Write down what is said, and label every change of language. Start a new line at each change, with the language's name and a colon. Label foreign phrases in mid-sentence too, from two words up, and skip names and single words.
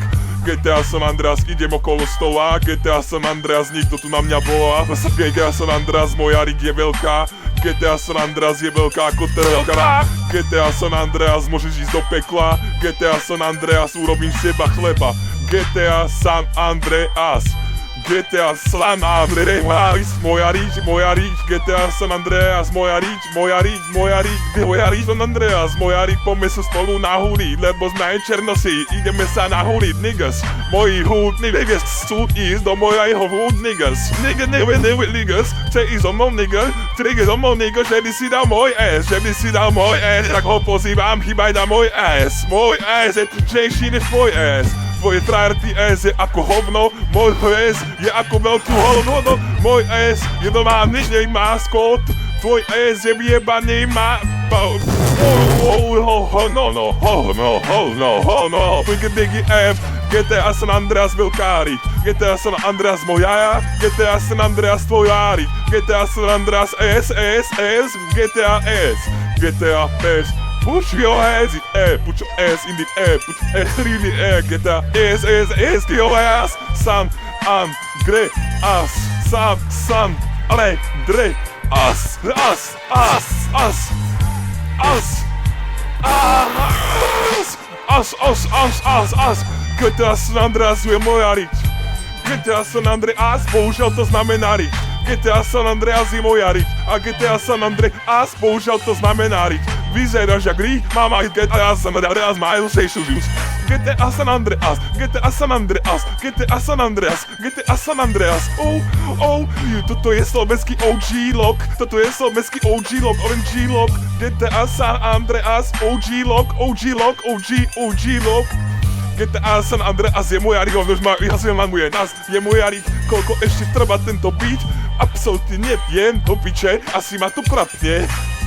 Slovak: GTA San Andreas idem okolo stola. GTA San Andreas nikto tu na mňa volá. GTA San Andreas moja riť je veľká. GTA San Andreas je veľká ako telka. GTA San Andreas môžeš ísť do pekla. GTA San Andreas urobím z teba chleba. GTA San Andreas, GTA San Andreas, moja rič, GTA San Andreas, moja rič, San Andreas, moja rič, poďme sa spolu nahúliť, lebo sme aj černosí, ideme sa nahúliť, niggas, moji húdni niggas, chcú ísť do mojho húd,
English: niggas, niggas,
Slovak: chce ísť so mnou, nigga, že by si dal môj ass, tak ho pozývam, chýbaj na môj ass je tvrdšejší než tvoj ass. Tvoje frajerty ass je ako hovno, môj ass je ako veľkú hovno, môj ass je normálny, maskot, tvoj ass je vyjebaný Biggie F, GTA San Andreas veľkári, GTA San Andreas moja, GTA San Andreas tvojári, GTA San Andreas S, GTA S, GTA S.
English: Put your hands in the air, put your ass in the air, put your ass in the air, get that ass, to your ass, San Andreas, San Andreas,
Slovak: GTA San Andreas je moja rič, GTA San Andreas, bohužiaľ to znamená rič, GTA San Andreas je moja rič, a GTA San Andreas, bohužiaľ to znamená rič. Vyzeráš jak rí, mama GTA San Andreas, majú sejšu žus. GTA San Andreas, GTA San Andreas, GTA San Andreas, GTA San Andreas, toto je slovenský
English: OG lock, OMG lock,
Slovak: GTA San Andreas,
English: OG lock,
Slovak: GTA San Andreas je moja riť, už ma vyhlasuje nás, je moja riť, koľko ešte trvá tento beat, absolútne neviem, do piče, asi ma to prapne.